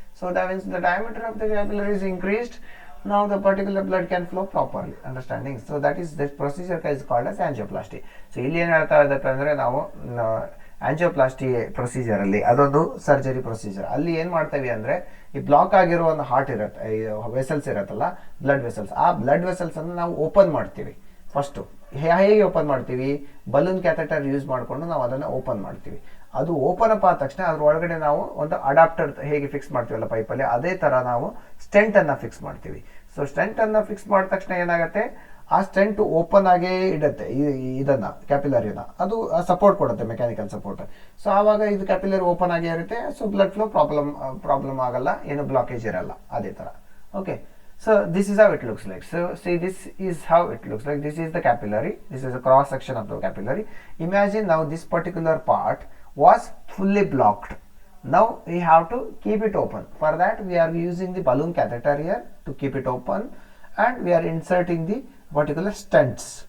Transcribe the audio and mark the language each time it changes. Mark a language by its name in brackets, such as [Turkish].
[English] So that means the diameter of the capillary is increased. Now the particular blood can flow properly. Understanding? So that is, this procedure is called as angioplasty. [Kannada] So ಇಲ್ಲಿ ಏನು ಹೇಳ್ತಾ ಇದ್ದಪ್ಪ ಅಂದರೆ ನಾವು angioplasty procedure ಅಲ್ಲಿ ಅದೊಂದು surgery procedure. ಅಲ್ಲಿ ಏನು ಮಾಡ್ತೀವಿ ಅಂದರೆ ಈ ಬ್ಲಾಕ್ ಆಗಿರೋ ಒಂದು ಹಾರ್ಟ್ ಇರುತ್ತೆ, ವೆಸಲ್ಸ್ ಇರುತ್ತಲ್ಲ, ಬ್ಲಡ್ ವೆಸಲ್ಸ್, ಆ ಬ್ಲಡ್ ವೆಸಲ್ಸ್ ಅನ್ನು ನಾವು ಓಪನ್ ಮಾಡ್ತೀವಿ. ಫಸ್ಟು ಹೇಗೆ ಓಪನ್ ಮಾಡ್ತೀವಿ? ಬಲೂನ್ ಕ್ಯಾಥೆಟರ್ ಯೂಸ್ ಮಾಡಿಕೊಂಡು ನಾವು ಅದನ್ನು ಓಪನ್ ಮಾಡ್ತೀವಿ. ಅದು ಓಪನ್ ಅಪ್ ಆದ ತಕ್ಷಣ ಅದ್ರ ಒಳಗಡೆ ನಾವು ಒಂದು ಅಡಾಪ್ಟರ್ ಹೇಗೆ ಫಿಕ್ಸ್ ಮಾಡ್ತೀವಲ್ಲ ಪೈಪಲ್ಲಿ, ಅದೇ ಥರ ನಾವು ಸ್ಟೆಂಟ್ ಅನ್ನು ಫಿಕ್ಸ್ ಮಾಡ್ತೀವಿ. ಸೊ ಸ್ಟೆಂಟ್ ಅನ್ನು ಫಿಕ್ಸ್ ಮಾಡಿದ ತಕ್ಷಣ ಏನಾಗುತ್ತೆ, ಆ ಸ್ಟೆಂಟ್ ಓಪನ್ ಆಗೇ ಇಡುತ್ತೆ ಇದನ್ನ ಕ್ಯಾಪಿಲರಿನ, ಅದು ಸಪೋರ್ಟ್ ಕೊಡುತ್ತೆ, ಮೆಕ್ಯಾನಿಕಲ್ ಸಪೋರ್ಟ್. ಸೊ ಆವಾಗ ಇದು ಕ್ಯಾಪಿಲರಿ ಓಪನ್ ಆಗೇ ಇರುತ್ತೆ. ಸೊ ಬ್ಲಡ್ ಫ್ಲೋ ಪ್ರಾಬ್ಲಮ್ ಆಗಲ್ಲ, ಏನು ಬ್ಲಾಕೇಜ್ ಇರಲ್ಲ, ಅದೇ ಥರ. [English] Okay, so this is how it looks like. So see, this is how it looks like. This is the capillary. This is a cross section of the capillary. Imagine now this particular part was fully blocked. Now we have to keep it open. For that we are using the balloon catheter here to keep it open, and we are inserting the particular stents.